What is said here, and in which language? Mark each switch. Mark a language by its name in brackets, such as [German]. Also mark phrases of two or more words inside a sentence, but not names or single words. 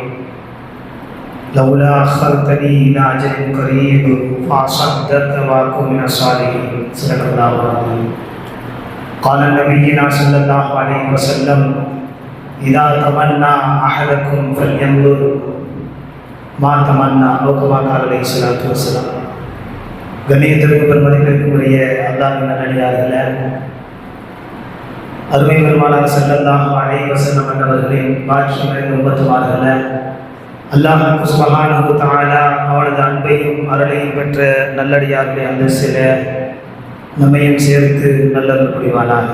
[Arabic] لولا أخرتني إلى أجل قريب فأصدق وأكن من الصالحين. صدق الله العظيم. قال نبينا صلى الله عليه وسلم: إذا تمنى أحدكم فلينظر ما تمنى أو كما قال عليه الصلاة والسلام. [Tamil] கண்ணியத்திற்கு பெருமதிப்பிற்குரிய அல்லாஹ்வின் நல்லடியார்களே, அருமை பெருமானார் [Arabic] صلى الله عليه وسلم [Tamil] அவர்களின் பாக்கியம் நிறைந்த உம்மத்துமார்களே, [Arabic] الله سبحانه وتعالى [Tamil] அவனது அன்பையும் அருளையும் பெற்ற நல்லடியார்களே அந்தஸ்திலே நம்மையும் சேர்த்து நல்லருள் புரிவானாக.